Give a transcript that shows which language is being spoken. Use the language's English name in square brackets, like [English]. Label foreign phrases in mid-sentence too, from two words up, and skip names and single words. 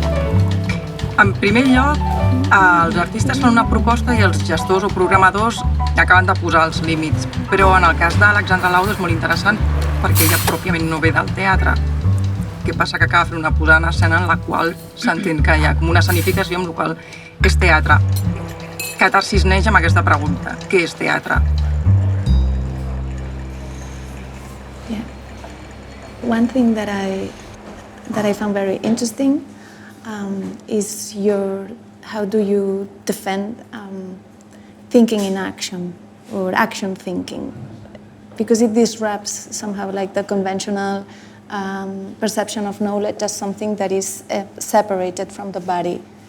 [Catalan] En primer lloc, els artistes fan una proposta i els gestors o programadors acaben de posar els límits. Però en el cas d'Alexandra Laudo és molt interessant perquè ella pròpiament no ve del teatre. Què passa? Que acaba fent una posada en escena en la qual s'entén que hi ha com una escenificació amb la qual és teatre. Catarsis neix amb aquesta pregunta. Què és teatre? [English] Yeah. One thing that I found very interesting is how do you defend thinking in action or action thinking, because it disrupts somehow like the conventional perception of knowledge as something that is separated from the body.